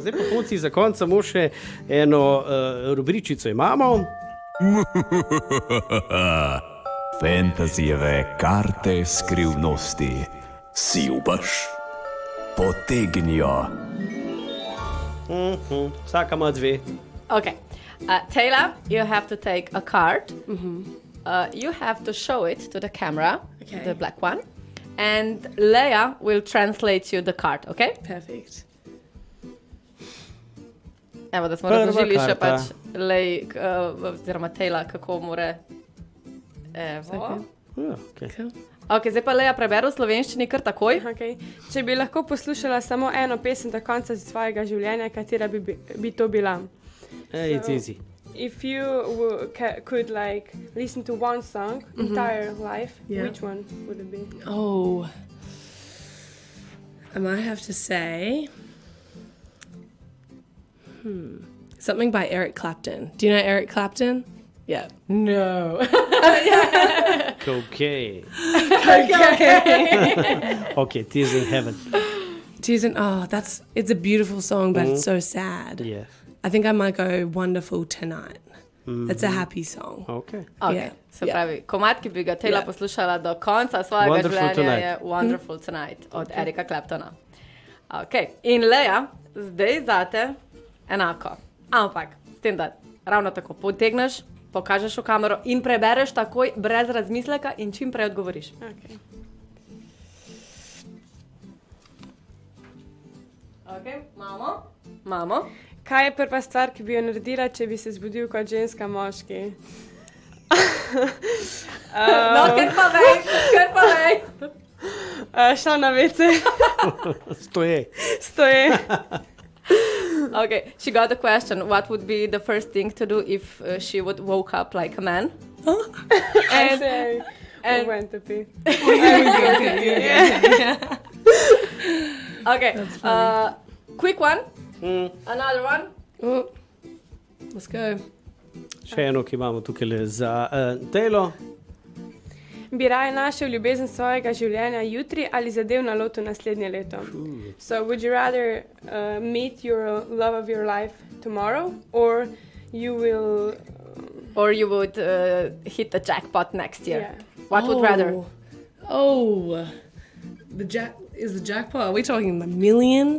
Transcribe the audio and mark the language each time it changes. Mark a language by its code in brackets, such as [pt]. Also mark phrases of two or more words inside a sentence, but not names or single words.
[sl] Zdaj pa konci za konc samo še eno rubričico imamo. Fantasijeve karte skrivnosti. Si upaš? Potegnijo. Vsaka ima dve. [en] Okay. Taylor, you have to take a card. You have to show it to the camera, Okay. the black one. And Leia will translate you the card, okay? Perfect. [sl] Evo, da smo Prva razložili še karta. pač Lej, oziroma Taylor, kako more... Evo. [en] Okay. [sl] Ok, zdaj pa Leja preberu v slovenščini kar takoj. [en] Okay. [sl] Če bi lahko poslušala samo eno pesem do konca svojega življenja, katera bi to bila? [en] It's easy. If you could like listen to one song entire life, Yeah. which one would it be? Oh. I might have to say... Something by Eric Clapton. Do you know Eric Clapton? Yeah. No. Okay. Okay, Tears in Heaven. It's a beautiful song, but it's so sad. Yes. I think I might go Wonderful Tonight. It's a happy song. Okay. Ok, Yeah. [sl] se pravi, komad, ki bi ga Taylor poslušala do konca svojega Wonderful življenja Tonight. je Wonderful Tonight od Erika Claptona. Ok, in Leja, zdaj zate enako. Ampak, s tem, da ravno tako potegneš, pokažeš v kamero in prebereš takoj, brez razmisleka in čim prej odgovoriš. [en] Okay. [sl] Ok, mamo. Kaj je prva stvar, ki bi jo naredila, če bi se zbudil kot ženska moški? No, ker pa vej. Šla na WC, Stoje. stoje. [en] Okay, she got the question, what would be the first thing to do if she would woke up like a man? And went to pee. Okay, quick one. Another one. Oh. Let's go. [sl] Še eno, ki imamo tukaj za Taylor. Bi raje našel ljubezen svojega življenja jutri ali zadev na lotu naslednje leto? [en] So would you rather meet your love of your life tomorrow or you will Or you would hit the jackpot next year. Yeah. What would rather? Oh, is the jackpot? Are we talking a million?